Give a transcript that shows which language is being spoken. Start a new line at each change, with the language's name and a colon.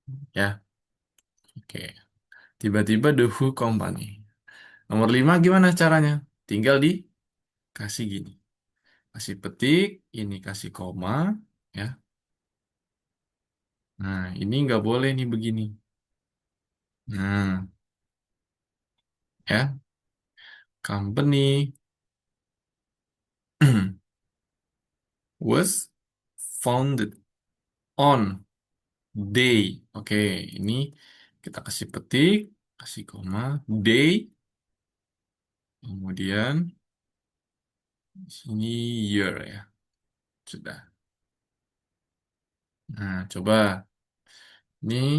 Indonesian: Ya, oke. Tiba-tiba The Who Company. Nomor 5 gimana caranya? Tinggal dikasih gini. Kasih petik, ini kasih koma. Ya. Nah, ini nggak boleh nih begini. Nah, ya.
English: Company was founded on day.
Indonesian: Oke, ini kita kasih petik, kasih koma, day, kemudian di sini year ya. Sudah. Nah, coba ini